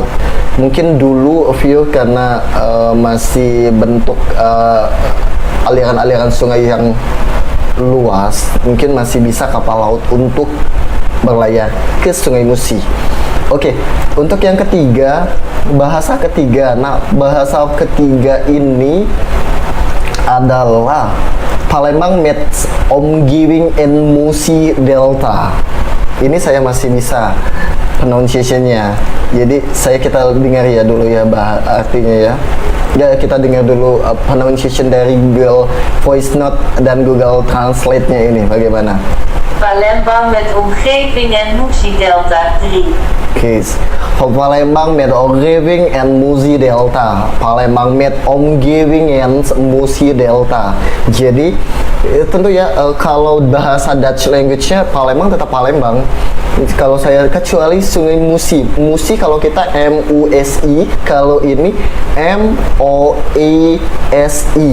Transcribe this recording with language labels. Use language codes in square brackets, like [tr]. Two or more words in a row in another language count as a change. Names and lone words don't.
[id] Mungkin dulu view karena masih bentuk aliran-aliran sungai yang luas, mungkin masih bisa kapal laut untuk berlayar ke Sungai Musi. Oke, untuk yang ketiga, bahasa ketiga. Nah, bahasa ketiga ini adalah Palembang [nl] met omgiving en [id] Musi Delta. Ini saya masih bisa pronunciation-nya. Jadi kita dengar ya dulu ya artinya ya. Ya, kita dengar dulu pronunciation dari Google Voice Note dan Google Translate-nya ini bagaimana. [nl] Palembang met omgeving en Musi Delta 3. Oke, Palembang met omgeving en Musi Delta. Palembang met omgeving en Musi Delta. [id] Jadi tentu ya kalau bahasa [en] Dutch language- [id] nya Palembang tetap Palembang, Kalau saya kecuali Sungai Musi. Musi kalau kita MUSI, kalau ini MOASI.